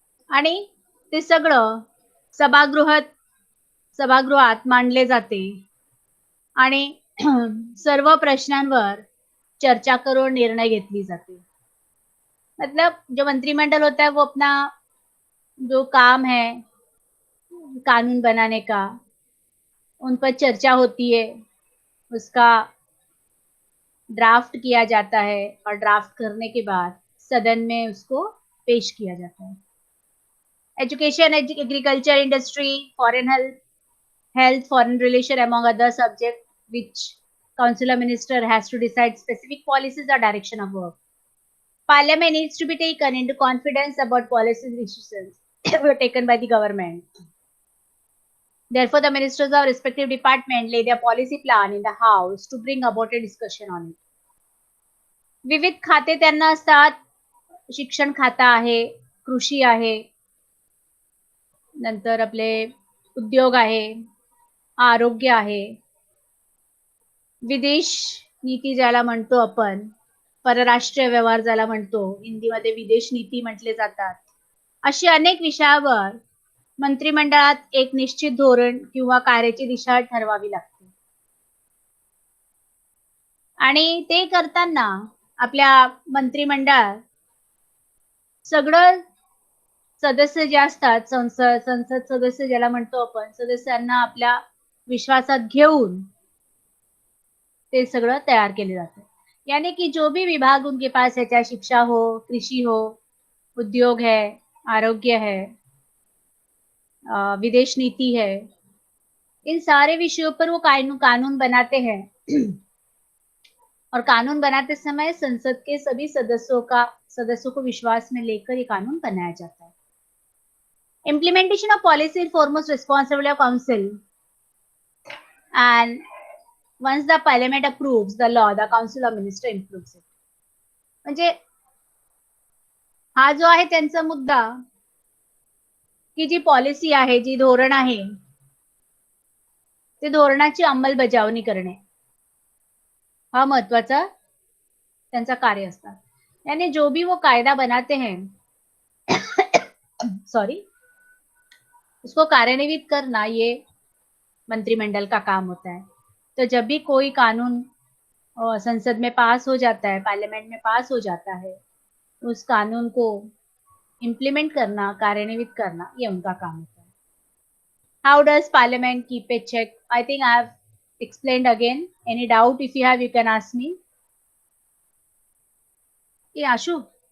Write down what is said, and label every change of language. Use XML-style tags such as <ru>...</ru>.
<mr>आणि ते सगळं सभागृहात मांडले जाते आणि सर्व प्रश्नांवर चर्चा करून निर्णय घेतली जाते.</mr> <hi>मतलब जो मंत्रिमंडल होता है वो अपना जो काम है कानून बनाने का, उन पर चर्चा होती है, उसका ड्राफ्ट किया जाता है और ड्राफ्ट करने के बाद सदन में उसको पेश किया जाता है.</hi> <en>Education, agriculture, industry, foreign health, foreign relation, among other subjects, which Consular Minister has to decide specific policies or direction of work. Parliament needs to be taken into confidence about policies decisions taken by the government. Therefore, the ministers of respective department lay their policy plan in the house to bring about a discussion on it.</en> <mr>विविध खाते त्यांना असतात. शिक्षण खाता आहे, कृषी आहे, नंतर आपले उद्योग आहे, आरोग्य आहे, विदेश नीती ज्याला म्हणतो आपण, परराष्ट्रीय व्यवहार ज्याला म्हणतो, हिंदीमध्ये विदेश नीती म्हटले जातात. अशी अनेक विषयावर मंत्रिमंडळात एक निश्चित धोरण किंवा कार्याची दिशा ठरवावी लागते. आणि ते करताना आपल्या मंत्रिमंडळात सगळं सदस्य जे असतात, संसद सदस्य ज्याला म्हणतो आपण, सदस्यांना आपल्या विश्वासात घेऊन ते सगळं तयार केले जाते.</mr> <hi>यानी कि जो भी विभाग उनके पास है, चाहे शिक्षा हो, कृषि हो, उद्योग है, आरोग्य है, विदेश नीति है, इन सारे विषयों पर वो कानून बनाते हैं. और कानून बनाते समय संसद के सभी सदस्यों को विश्वास में लेकर ये कानून बनाया जाता है.</hi> <en>Implementation of policy is foremost responsibility of council, and once the parliament approves the law, the council of minister improves it.</en> <mr>म्हणजे हा जो आहे त्यांचा मुद्दा की जी पॉलिसी आहे, जी धोरण आहे, ते धोरणाची अंमलबजावणी करणे हा महत्वाचा त्यांचा कार्य असता.</mr> <hi>यानी जो भी वो कायदा बनाते हैं सॉरी, उसको कार्यान्वित करना ये मंत्रिमंडल का काम होता है. तो जब भी कोई कानून संसद में पास हो जाता है, पार्लियामेंट में पास हो जाता है, उस कानून को इम्प्लीमेंट करना, कार्यान्वित करना, ये उनका काम होता है.</hi> <en>How does parliament keep a check? I think I have explained again. Any doubt if you have, you can ask me. Yeah, Ashu.</en>